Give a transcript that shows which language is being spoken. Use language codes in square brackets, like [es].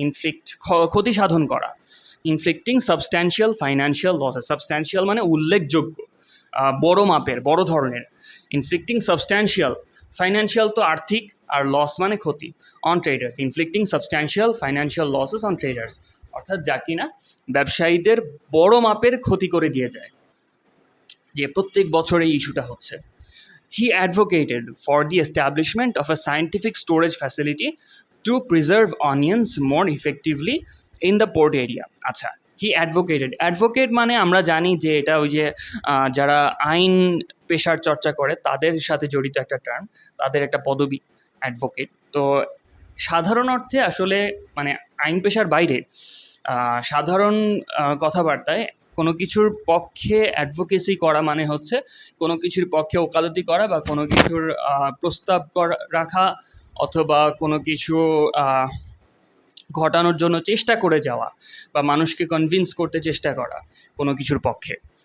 [bn] Inflict ক্ষতি সাধন করা, inflicting substantial financial losses, substantial মানে উল্লেখযোগ্য, বড় মাপের, বড় ধরনের, ইনফ্লিক্টিং সাবস্ট্যান্সিয়াল, ফাইন্যান্সিয়াল তো আর্থিক, আর লস মানে ক্ষতি, on traders, [en] inflicting substantial financial losses on traders, [bn] অর্থাৎ যা কিনা ব্যবসায়ীদের বড় মাপের ক্ষতি করে দিয়ে যায়, যে প্রত্যেক বছর এই ইস্যুটা হচ্ছে। [en] He advocated for the establishment of a scientific storage facility to preserve onions more effectively in the port area. [bn] আচ্ছা, [en] he advocated, [bn] অ্যাডভোকেট মানে আমরা জানি যে এটা ওই যে যারা আইন পেশার চর্চা করে তাদের সাথে জড়িত একটা টার্ম, তাদের একটা পদবি অ্যাডভোকেট। তো সাধারণ অর্থে আসলে মানে আইন পেশার বাইরে সাধারণ কথাবার্তায় কোনো কিছুর পক্ষে অ্যাডভোকেসি করা মানে হচ্ছে কোনো কিছুর পক্ষে ওকালতি করা, বা কোনো কিছুর প্রস্তাব রাখা, অথবা কোনো কিছু ঘটানোর জন্য চেষ্টা করে যাওয়া, বা মানুষকে কনভিন্স করতে চেষ্টা করা কোনো কিছুর পক্ষে।